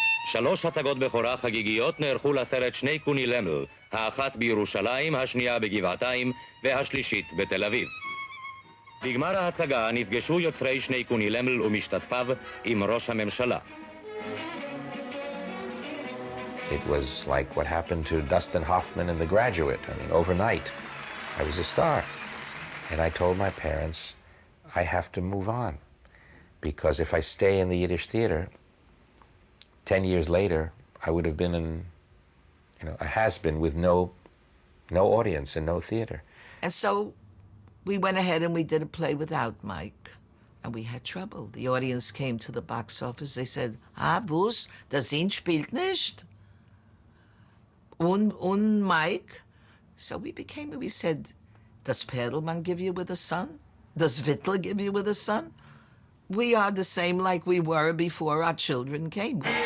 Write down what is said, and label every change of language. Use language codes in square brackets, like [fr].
[he] שלוש הצגות בכורה חגיגיות נערכו לסרט שני קוני למל, האחת בירושלים, השנייה בגבעתיים והשלישית בתל אביב. בגמר ההצגה נפגשו יוצרי שני קוני למל ומשתתפיו עם ראש הממשלה. [en] It was like what happened to Dustin Hoffman in The Graduate. I mean, overnight, I was a star. And I told my parents, I have to move on. Because if I stay in the Yiddish theater, 10 years later, I would have been a has-been with no audience and no theater. And so we went ahead and we did a play without Mike. And we had trouble. The audience came to the box office. They said, [yi] was, der Sinn spielt nicht. Und Mike. [en] So we said, does Perlman give you with a son? Does Wittler give you with a son? We are the same like we were before our children came.